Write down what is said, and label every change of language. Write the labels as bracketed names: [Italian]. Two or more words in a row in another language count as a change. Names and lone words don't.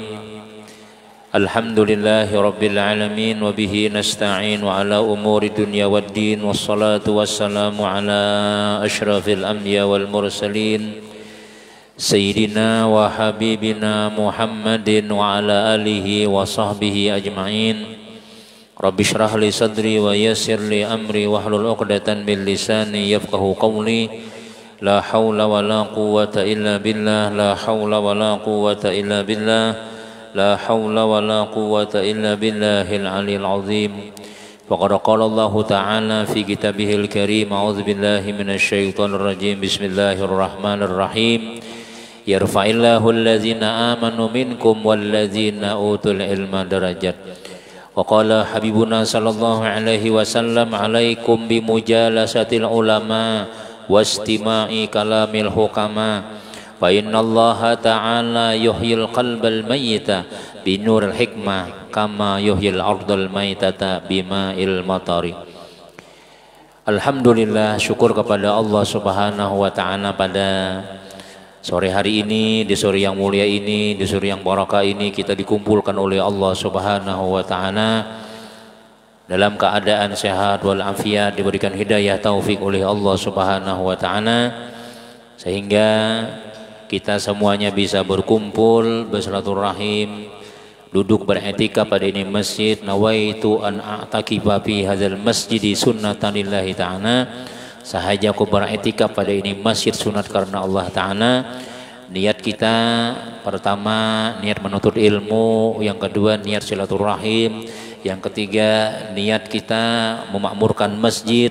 [Arabic] الحمد لله رب العالمين وبه نستعين على أمور الدنيا والدين والصلاة والسلام على أشرف الأنبياء والمرسلين سيدنا وحبيبنا محمد وعلى آله وصحبه أجمعين. رب اشرح لي صدري ويسر لي أمري واحلل عقدة من لساني يفقهوا قولي. لا حول ولا قوة إلا بالله لا حول ولا قوة إلا بالله لا حول ولا قوة إلا بالله العلي العظيم. فقد قال الله تعالى في كتابه الكريم أعوذ بالله من الشيطان الرجيم. بسم الله الرحمن الرحيم. يرفع الله الذين آمنوا منكم والذين أوتوا العلم درجات. وقال حبيبنا صلى الله عليه وسلم عليكم بمجالسة العلماء واستماع كلام الحكماء فإن الله تعالى يحيي القلب الميت بنور الحكمة كما يحيي الأرض الميتة بماء المطر. [Indonesian] Alhamdulillah, syukur kepada Allah [Arabic] سبحانه وتعالى [Indonesian] pada sore hari ini, di sore yang mulia ini, di sore yang barakah ini kita dikumpulkan oleh Allah [Arabic] سبحانه وتعالى [Indonesian] dalam keadaan sehat walafiat, diberikan hidayah taufik oleh Allah [Arabic] سبحانه وتعالى [Indonesian] sehingga kita semuanya bisa berkumpul, bersilaturahim, duduk beretika pada ini masjid. [Arabic] نويت أن أعتكف في هذا المسجد سنة لله تعالى. [Indonesian] Sahaja aku beretika pada ini masjid sunat karena Allah Ta'ala. Niat kita pertama niat menuntut ilmu, yang kedua niat silaturahim, Yang ketiga, niat kita memakmurkan masjid.